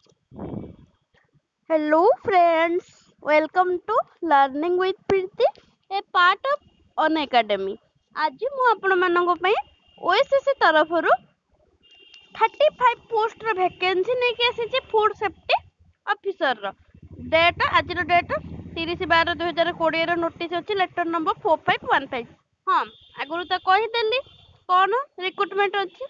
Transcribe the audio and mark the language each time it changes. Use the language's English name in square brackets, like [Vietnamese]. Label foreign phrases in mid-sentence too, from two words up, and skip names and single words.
[English] Hello friends, welcome to Learning with Preeti, a part of On Academy. [Odia] आज ମୁଁ ଆପଣମାନଙ୍କ ପାଇଁ OSSC ତରଫରୁ 35 ପୋଷ୍ଟର ଭ୍ୟାକେନ୍ସି ନେଇକି ଆସିଛି [English] food safety officer. [Odia] ଆଜିର ଡେଟ୍ 30/12/2020 ର ନୋଟିସ୍ ଅଛି [English] letter number [Odia] 4515। ହଁ, ଆଗରୁ ତ କହିଦେଲି କ'ଣ ରିକ୍ରୁଟମେଣ୍ଟ ଅଛି।